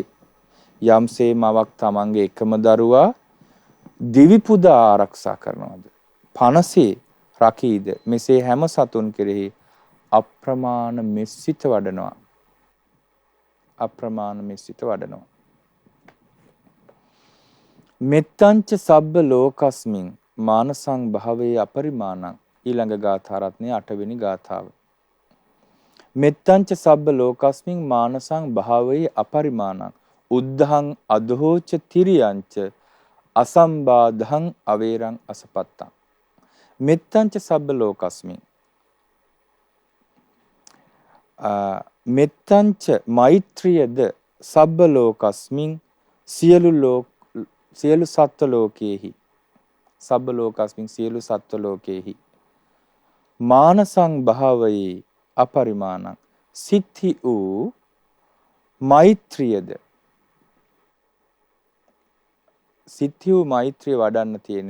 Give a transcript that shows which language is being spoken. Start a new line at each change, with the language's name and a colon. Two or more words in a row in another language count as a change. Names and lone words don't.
Sinhala: යම්සේ මවක් තමන්ගේ එකම දරුවා දිවි පුදා ආරක්ෂා කරනවද පනසේ රකීද මෙසේ හැම සතුන් කෙරෙහි අප්‍රමාණ මෙසිත වඩනවා.
Pali: මෙත්තංච සබ්බ ලෝකස්මින් මානසං භාවයේ අපරිමාණං.
Sinhala: ඊළඟ ගාථා රත්නයේ 8 වෙනි ගාථාව.
Pali: මෙත්තංච සබ්බ ලෝකස්මින් මානසං භාවයේ අපරිමාණං උද්ධං අදෝච තිරියංච අසම්බාධං අවේරං අසපත්තං. මෙත්තංච සබ්බ ලෝකස්මින් මෙත්තංච
Sinhala: මෛත්‍රියද
Pali: සබ්බ ලෝකස්මින්
Sinhala: සියලු සත්ව ලෝකයේහි
Pali: සබ්බ ලෝකස්මින්
Sinhala: සියලු සත්ව ලෝකයේහි
Pali: මානසං භාවයේ අපරිමාණං
Sinhala: සිද්ධි වූ මෛත්‍රියද මෛත්‍රිය වඩන්න තියෙන්නේ.